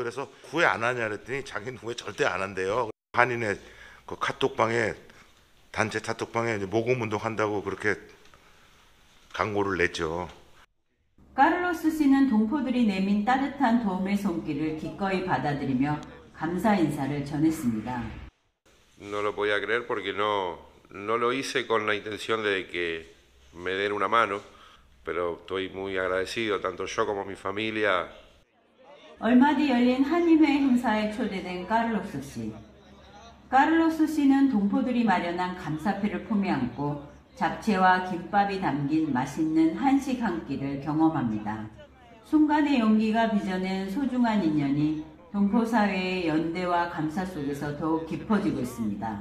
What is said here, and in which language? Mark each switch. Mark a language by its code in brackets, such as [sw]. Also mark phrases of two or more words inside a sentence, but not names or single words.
[ko] 그래서 후회 안 하냐 그랬더니 자기는 후회 절대 안 한대요. 한인의 그 카톡방에 단체 카톡방에 모금 운동 한다고 그렇게 광고를 냈죠. 카를로스 씨는 동포들이 내민 따뜻한 도움의 손길을 기꺼이 받아들이며 감사 인사를 전했습니다. [es] No lo podía creer porque no lo hice con la intención de que me den una mano, pero estoy muy agradecido, tanto yo como mi familia. [ko] 얼마 뒤 열린 한인회 행사에 초대된 카를로스 씨. 카를로스 씨는 동포들이 마련한 감사패를 품에 안고 잡채와 김밥이 담긴 맛있는 한식 한 끼를 경험합니다. 순간의 용기가 빚어낸 소중한 인연이 동포사회의 연대와 감사 속에서 더욱 깊어지고 있습니다.